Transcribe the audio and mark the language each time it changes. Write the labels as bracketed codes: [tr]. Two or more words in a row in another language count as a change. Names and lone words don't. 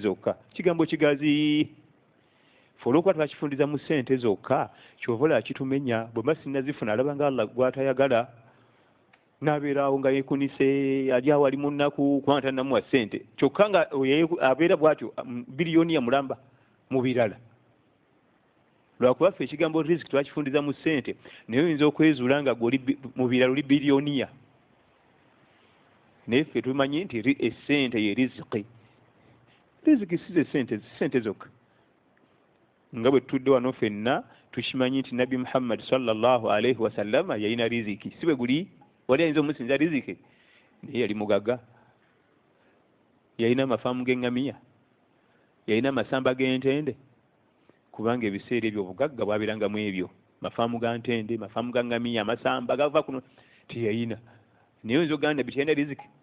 [lg] zokka kigambo kigazi fe olwokuba twakifundiza mu ssente zokka kyova olaba kitumenya bwe mba sinnazifuna alaba nga Allah gw'atayagala n'abeeraawo nga yeekunise ali awo ali mu nnaku kubanga tannamuwa ssente kyokka nga abeera bw'atyo biliyoni ya mulamba mu birala lwakuba ffe ekigambo riziki twakifundiza mu ssente naye oyinza okwezuula nga gweoli mu birala oli biliyoniya naye ffe tumanyi nti essente ye riziki si ssente zokka nga bwe tutudde wano ffenna tukimanyi nti nabbi Muhammad [ar] صلى الله عليه وسلم [lg] yalina riziki si bwe guli wali ayinza omusinza riziki naye yali mugagga yalina amafaamu g'eŋŋamiya yalina amasamba g'entende kubanga ebiseera ebyo obugagga bwabeerangamu ebyo mafaamu ga ntende mafaamu ga ŋŋamiya amasamba gava kuno teyalina naye oyinza okugamba nabbi teyalina riziki